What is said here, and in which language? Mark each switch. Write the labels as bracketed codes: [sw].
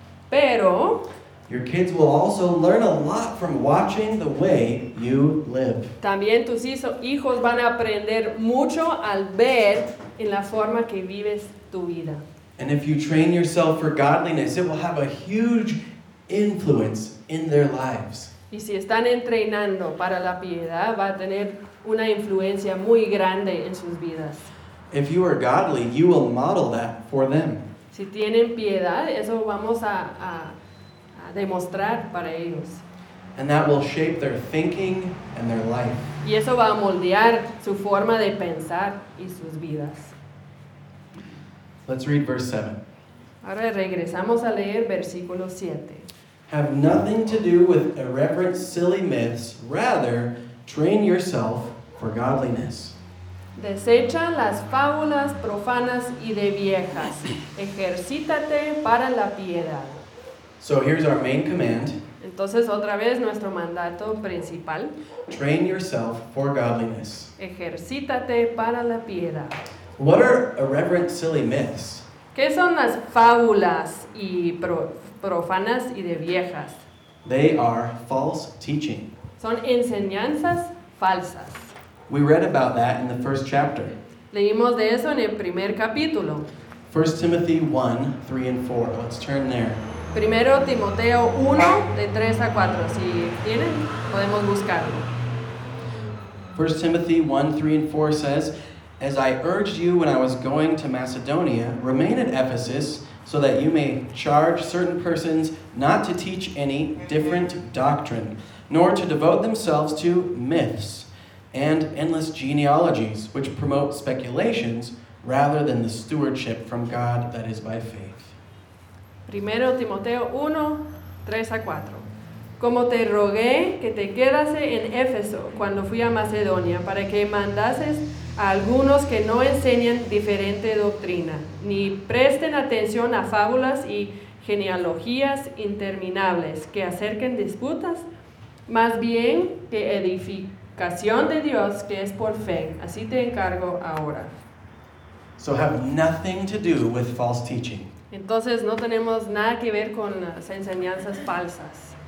[es] Pero [en] your kids will also learn a lot from watching the way you live. [es] También tus hijos van a aprender mucho al ver en la forma que vives tu vida. [en] And if you train yourself for godliness, it will have a huge influence in their lives. [es] Y si están entrenando para la piedad, va a tener una influencia muy grande en sus vidas. [en] If you are godly, you will model that for them. [es] Si tienen piedad, eso vamos a demostrar para ellos. [en] And that will shape their thinking and their life. [es] Y eso va a moldear su forma de pensar y sus vidas. [en] Let's read verse 7. [es] Ahora regresamos a leer versículo 7. [en] Have nothing to do with irreverent, silly myths. Rather, train yourself for godliness. [es] Desecha las fábulas profanas y de viejas. Ejercítate para la piedad. [en] So here's our main command. [es] Entonces otra vez nuestro mandato principal. [en] Train yourself for godliness. [es] Ejercítate para la piedad. [en] What are irreverent silly myths? [es] ¿Qué son las fábulas y profanas y de viejas? [en] They are false teaching. [es] Son enseñanzas falsas. [en] We read about that in the first chapter. [es] Leímos de eso en el primer capítulo. [en] 1 Timothy 1, 3 and 4. Let's turn there. [es] 1 Timoteo 1, de 3 a 4. Si tienen, podemos buscarlo. [en] 1 Timothy 1, 3 and 4 says, As I urged you when I was going to Macedonia, remain at Ephesus, so that you may charge certain persons not to teach any different doctrine, nor to devote themselves to myths and endless genealogies, which promote speculations rather than the stewardship from God that is by faith. [es] 1 Timoteo 1, 3 a 4. Como te rogué que te quedase en Éfeso cuando fui a Macedonia para que mandases a algunos que no enseñan diferente doctrina, ni presten atención a fábulas y genealogías interminables que acerquen disputas, más bien que edificación de Dios que es por fe. Así te encargo ahora. [en] So have nothing to do with false teaching. [es] Entonces no tenemos nada que ver con las enseñanzas falsas.